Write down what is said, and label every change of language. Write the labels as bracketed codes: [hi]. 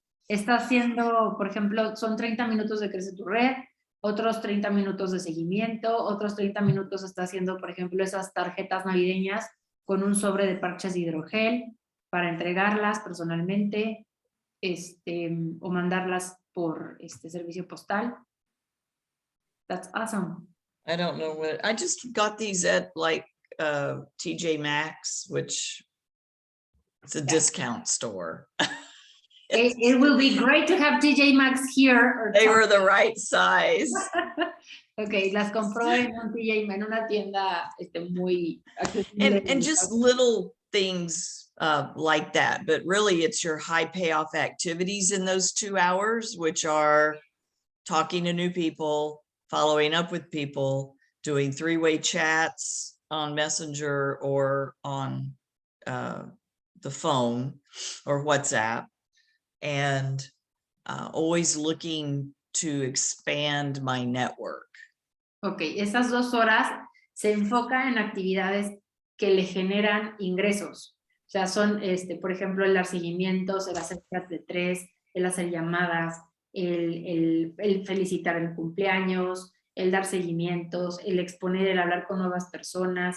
[es] Está haciendo, por ejemplo, son 30 minutos de Crece tu Red, otros 30 minutos de seguimiento, otros 30 minutos está haciendo, por ejemplo, esas tarjetas navideñas con un sobre de parches de hidrogel para entregarlas personalmente, o mandarlas por servicio postal. [en] That's awesome. I don't know what, I just got these at like TJ Maxx, which it's a discount store. It will be great to have TJ Maxx here. They were the right size. [es] Okay, las compró en un TJ, en una tienda muy accesible. [en] And just little things like that, but really it's your high payoff activities in those 2 hours, which are talking to new people, following up with people, doing 3-way chats on Messenger or on the phone or WhatsApp, and always looking to expand my network. [es] Ok, esas 2 horas se enfoca en actividades que le generan ingresos. O sea, son, por ejemplo, el dar seguimientos, el hacer chat de 3, el hacer llamadas, el felicitar el cumpleaños, el dar seguimientos, el exponer, el hablar con nuevas personas.